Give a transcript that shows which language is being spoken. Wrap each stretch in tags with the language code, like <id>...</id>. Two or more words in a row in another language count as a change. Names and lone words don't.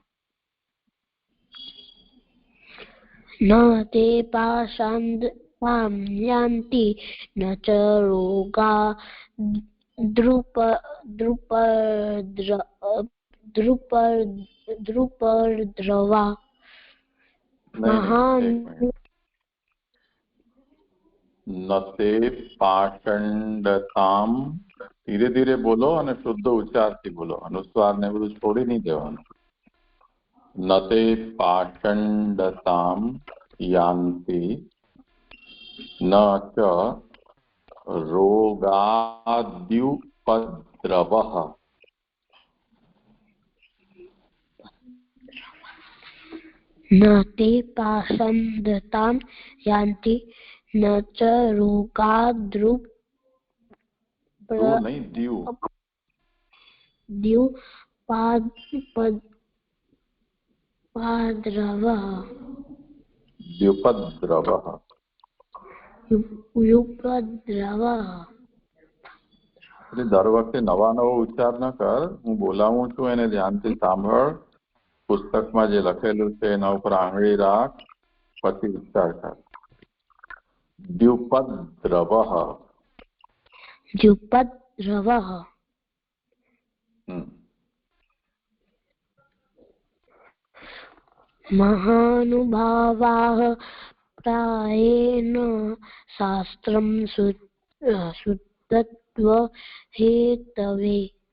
<sa>न ते पाशान्तां यान्ति न च रोगा द्रुपर्द्रवा। महान् ન તે પાષંડતામ,</sa> <gu>ધીરે ધીરે બોલો અને શુદ્ધ ઉચ્ચારથી બોલો, અનુસ્વાર ને બધું છોડી નહીં દેવાનું.</gu> <sa>ન તે પાષંડતામ યાન્તિ ન ચ રોગાદ્યુપદ્રવઃ. न ते पाषण्डतां यान्ति न च रोगाद्युपद्रवः.</sa> <gu>એટલે દર વખતે નવા નવો ઉચ્ચાર ન કર. હું બોલાવું છું એને ધ્યાનથી સાંભળ. પુસ્તકમાં જે લખેલું છે એના ઉપર આંગળી રાખ, પછી ઉચ્ચાર કર.</gu> <sa>દ્યુપદ્રવઃ. महानुभावाः प्रायेण शास्त्रं शुद्धत्वहेतवे।</sa>